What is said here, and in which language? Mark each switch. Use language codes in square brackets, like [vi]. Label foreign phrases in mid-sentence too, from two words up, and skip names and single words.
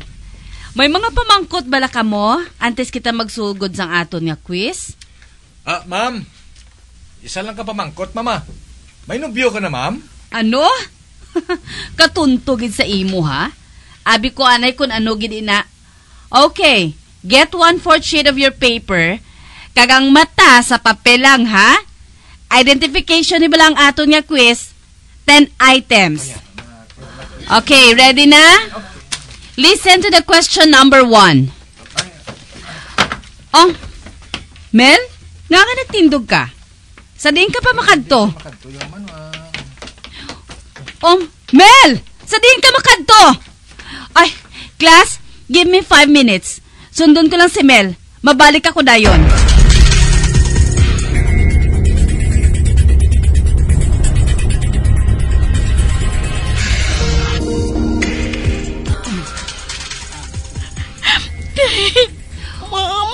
[hil] May mga pamangkot bala ka mo antes kita magsugod sang aton nga quiz? Ma'am. Isa lang ka pamangkot, mama. May nobyo ka na, ma'am? Ano? Katuntugid sa imo, ha? Abi ko anay kun ano gid ina. [en] Okay, get 1/4 sheet of your paper. [hil] Kagang mata sa papel lang, ha? Identification ni balang aton nga quiz. [en] 10 items. Okay, ready na? Listen to the question number 1. [hil] Oh, Mel? Nga nga nagtindog ka? Sa diin ka pa makadto? Oh, Mel! Sa diin ka makadto? Ay, [en] class, give me 5 minutes. [hil] Sundon ko lang si Mel. Mabalik ako dayon. [en] Mom!